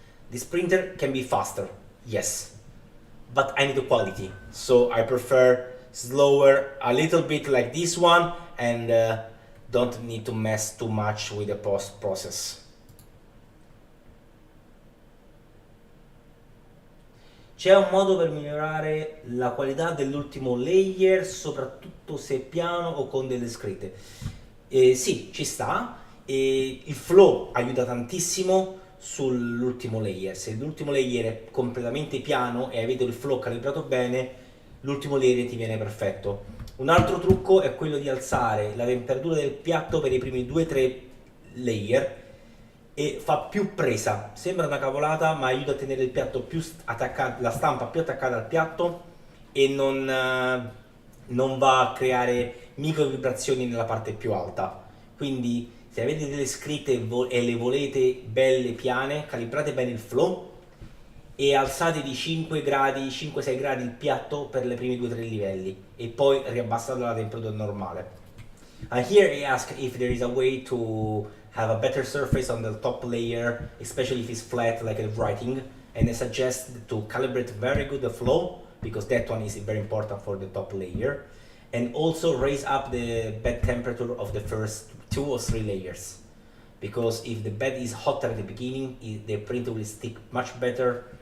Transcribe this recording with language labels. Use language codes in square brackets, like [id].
[en] This printer can be faster, yes, but I need the quality, so I prefer slower a little bit like this one, and don't need to mess too much with the post process. [it] C'è un modo per migliorare la qualità dell'ultimo layer, soprattutto se è piano o con delle scritte? Sì, ci sta. Il flow aiuta tantissimo sull'ultimo layer. Se l'ultimo layer è completamente piano e avete il flow calibrato bene, l'ultimo layer ti viene perfetto. Un altro trucco è quello di alzare la temperatura del piatto per i primi 2-3 layer e fa più presa. Sembra una cavolata, ma aiuta a tenere il piatto più attaccato, la stampa più attaccata al piatto, e non va a creare micro vibrazioni nella parte più alta. Quindi se avete delle scritte e le volete belle piane, calibrate bene il flow e alzate di 5 gradi, 5-6 gradi il piatto per le primi 2-3 livelli e poi riabbassate la temperatura normale. [en] And here I ask if there is a way to have a better surface on the top layer, especially if it's flat like a writing, and I suggest to calibrate very good the flow, because that one is very important for the top layer, and also raise up the bed temperature of the first 2 or 3 layers, because if the bed is hotter at the beginning, the printer will stick much better